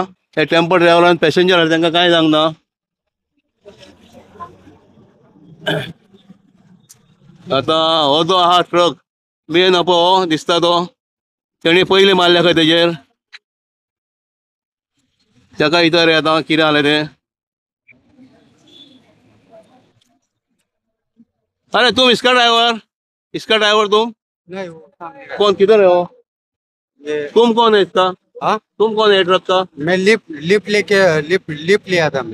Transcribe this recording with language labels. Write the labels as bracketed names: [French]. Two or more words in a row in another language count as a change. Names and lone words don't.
[Konkani] त्या टेम्पो ट्रॅव्हलरान पॅसेंजर तांकां काय सांगना. आता हो जो आहा ट्रक मेन हो दिसता तो तेणी पयलीं मारल्या खंय तेजेर ताका इतर आता कितें जालें तें. [Hindi] अरे तुम इसका ड्राइवर तुम नहीं कौन किधर है हो तुम कौन है इसका तुम कौन है ट्रक का. मैं लिफ्ट लिया था.